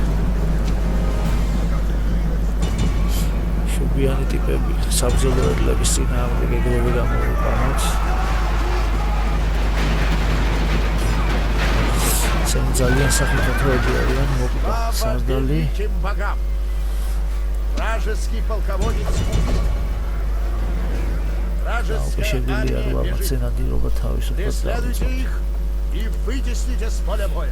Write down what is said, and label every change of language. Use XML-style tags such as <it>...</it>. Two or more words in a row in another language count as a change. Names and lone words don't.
<ka>შუბიანი ტიპები, საბრძოლო ერლების წინააღმდეგ ეგრევე გამოვიყვანოთ. ისინი ძალიან სახიფათოები არიან, მოკლა სარდალი.</ka> <ru>Вражеский полководец убит. Вражеская армия бежит. Преследуйте их и вытесните с поля боя.</ru>